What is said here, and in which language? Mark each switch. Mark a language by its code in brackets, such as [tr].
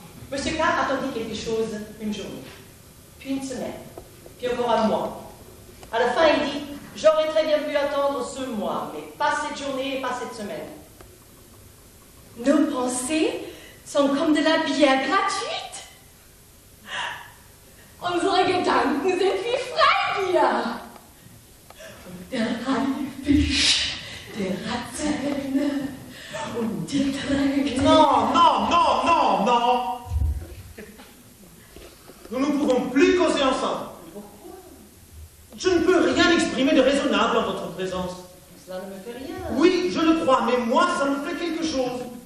[fr] Monsieur K attendit quelque chose une journée, puis une semaine, puis encore un mois. À la fin, il dit, j'aurais très bien pu attendre ce mois, mais pas cette journée et pas cette semaine. Nos pensées sont comme de la bière gratuite. [de] Unsere Gedanken sind wie Freibier. Und der Haifisch, der Ratten und die Tränen. [fr] Non, non, non, non, non. Nous ne pouvons plus causer ensemble. Pourquoi? Je ne peux rien exprimer de raisonnable en votre présence. Cela ne me fait rien. Oui, je le crois, mais moi, ça me fait quelque chose.